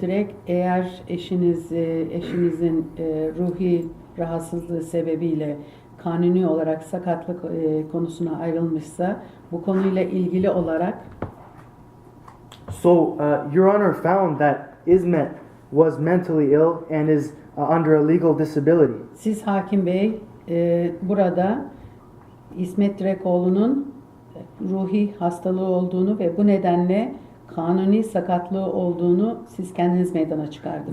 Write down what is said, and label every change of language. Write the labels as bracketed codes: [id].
[tr] Direk, eğer eşinizin ruhi rahatsızlığı sebebiyle kanuni olarak sakatlık konusuna ayrılmışsa bu konuyla ilgili olarak [en] So, Your Honor found that İsmet was mentally ill and is under a legal disability. [tr] Siz Hakim Bey burada İsmet Direkoglu'nun ruhi hastalığı olduğunu ve bu nedenle kanuni sakatlığı olduğunu siz kendiniz meydana çıkardınız.